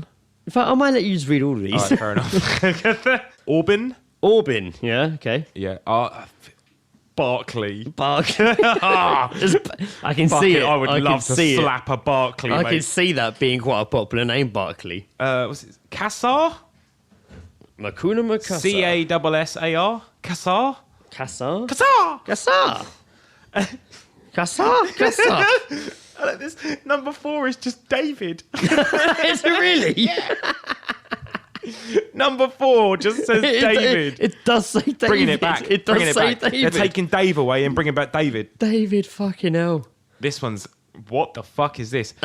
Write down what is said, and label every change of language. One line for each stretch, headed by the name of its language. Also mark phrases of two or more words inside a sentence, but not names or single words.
English: In fact, I might let you just read all of these. All right, fair enough. Auburn. Auburn, yeah, okay. Yeah. Barkley. Barkley. I can see it. I would can love to see it. slap a Barkley, I mate. can see that being quite a popular name, Barkley. What's it? Kassar? Makuna Makasa. Cassar? Kassar? Kassar? Kassar! Kassar. Kassar? Kassar. I like this. Number 4 is just David. Is it really? Yeah. Number 4 just says David. It does say David. Bringing it back. It does Bringing it say back. David. They're taking Dave away and bringing back David. David fucking hell. This one's... What the fuck is this?